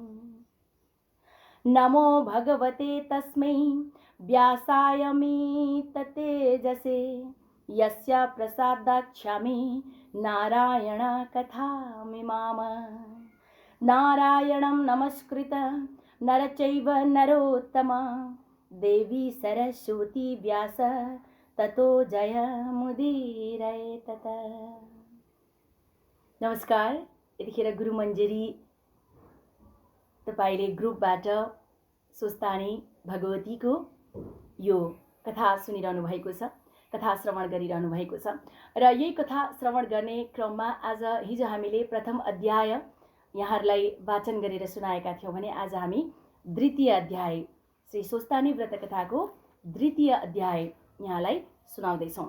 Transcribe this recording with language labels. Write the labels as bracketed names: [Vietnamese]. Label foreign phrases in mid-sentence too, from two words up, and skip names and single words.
[Sanskrit] नमो भगवते तस्मै व्यासायमिततेजसे यस्य प्रसादाच्छामि नारायण कथामिमाम। नारायणं नमस्कृत नरचैव नरोत्तम देवी सरस्वती व्यास ततो जयमुदीरये तत। [Nepali] नमस्कार। यतिखेर गुरु मञ्जरी तपाईले ग्रुपबाट स्वस्थानी भगवतीको यो कथा सुनिरहनु भएको छ, कथा श्रवण गरिरहनु भएको छ र यही कथा श्रवण गर्ने क्रममा आज हिजो हामीले प्रथम अध्याय यहाँहरूलाई वाचन गरेर सुनाएका थियौँ भने आज हामी द्वितीय अध्याय श्री स्वस्थानी व्रत कथाको द्वितीय अध्याय यहाँलाई सुनाउँदैछौँ।